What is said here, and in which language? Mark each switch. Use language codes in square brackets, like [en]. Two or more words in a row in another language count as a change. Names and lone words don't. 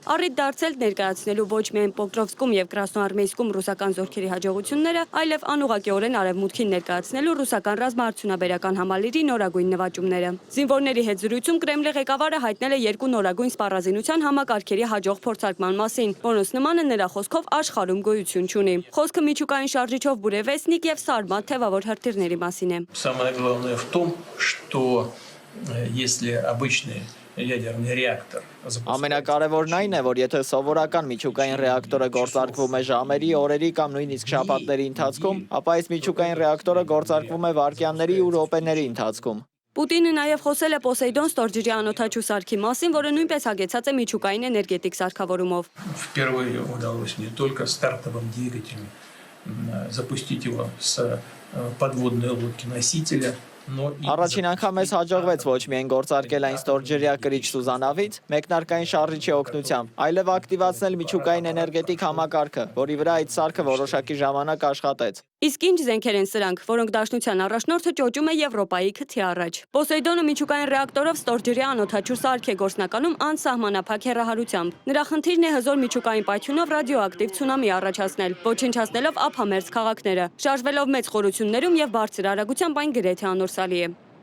[hy] առիթ դարձել ներկայացնելու ոչ միայն Պոկրովսկում եւ Կրասնոարմեյսկում ռուսական զորքերի հաջողությունները, այլև անուղղակիորեն արևմուտքին ներկայացնելու ռուսական ռազմաարդյունաբերական համալիրի նորագույն նվաճումները։ Զինվորների հետ զրույցում Կրեմլի ղեկավարը հայտնել է երկու նորագույն սպառազինության համակարգերի հաջող փորձարկման մասին, որոնց նմանը նրա խոսքով աշխարհում գոյություն չունի։ Խոսքը միջուկային շարժիչով բուրևեսնիկ եւ Սարմատ թևավոր հրթիռների մասին է։ [ru] Самое главное в том, что если обычный ядерный реактор [hy] Ամենակարևորն այն է, որ եթե սովորական միջուկային ռեակտորը գործարկվում է ժամերի, օրերի կամ նույնիսկ շաբաթների ընթացքում, ապա այս միջուկային ռեակտորը գործարկվում է վայրկյանների ու րոպեների ընթացքում։ Պուտինը նաև խոսել է Պոսեյդոն ստորջրի անօդաչու սարքի մասին, որը նույնպես հագեցած է միջուկային էներգետիկ սարքավորումով։ [ru] Впервые удалось не только стартовым двигателем запустить его с подводной лодки-носителя, но и... [hy] Առաջին անգամ մեզ հաջողվեց ոչ միայն գործարկել այն ստորջրյա կրիչ Սուզանավից, մեկնարկային շարժիչի օգնությամբ, այլև ակտիվացնել միջուկային էներգետիկ համակարգը, որի վրա այդ սարքը որոշակի ժամանակ աշխատեց։ Իսկ ինչ զենքեր են սրանք, որոնք Դաշնության առաջնորդը ճոճում է Եվրոպայի քթի առաջ։ Պոսեյդոնը միջուկային ռեակտորով ստորջրի անօդաչու սարք է գործնականում անսահմանափակ հեռահարությամբ։ Նրա խնդիրն է հզոր միջուկային պայթյունով ռադիոակտիվ ցունամի առաջացնել, ոչնչացնելով ափամերձ քաղաքները, շարժվելով մեծ խորություններում եւ բարձր արագությամբ այն գրեթե անորսալի է։